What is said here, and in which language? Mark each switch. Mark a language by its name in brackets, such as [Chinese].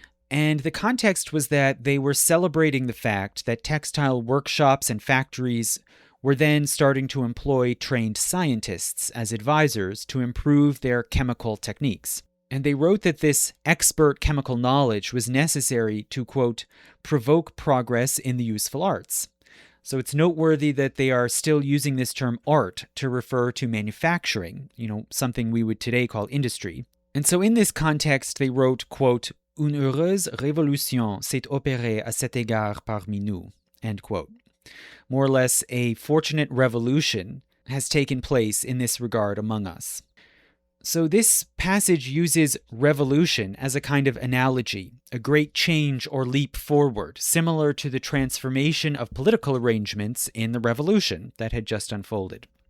[English] And the context was that they were celebrating the fact that textile workshops and factories were then starting to employ trained scientists as advisors to improve their chemical techniques. And they wrote that this expert chemical knowledge was necessary to, quote, provoke progress in the useful arts. So it's noteworthy that they are still using this term art to refer to manufacturing, something we would today call industry. And so in this context, they wrote, quote, [French] une heureuse révolution s'est opérée à cet égard parmi nous, [English] end quote. More or less, a fortunate revolution has taken place in this regard among us. So this passage uses revolution as a kind of analogy, a great change or leap forward, similar to the transformation of political arrangements in the revolution that had just unfolded.